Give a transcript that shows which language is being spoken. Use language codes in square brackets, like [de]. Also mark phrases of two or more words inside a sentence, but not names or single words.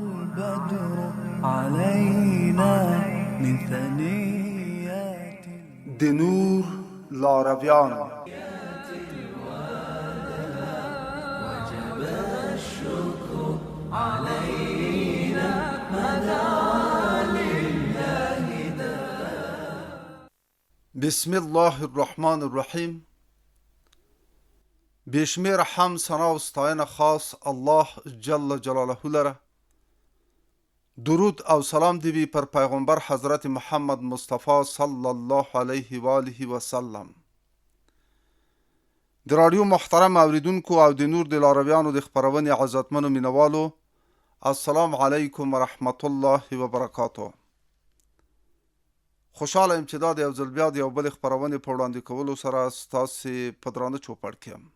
[ar] البدر علينا من ثنيات [ps] د نور لارویان [ar] وجب الشكر علينا مدى لله بسم الله الرحمن الرحیم. [ps] بشمیر حمد ثنا و ستاینه خاص الله [ar] جل جلاله [ps] لره. درود او سلام دی بی پر پیغمبر حضرت محمد مصطفی [ar] صلی الله علیه و آله و سلم. [ps] د رادیو محترم اوریدونکو او د نور د لارویانو د خبرونې عزتمنو مینوالو، [ar] السلام علیکم و رحمت الله و برکاته. [ps] خوشحاله یم چې دا د یو ځل بیا د یو بل خبرونې په وړاندې کولو سره ستاسې په درانه چوپړ کې یم.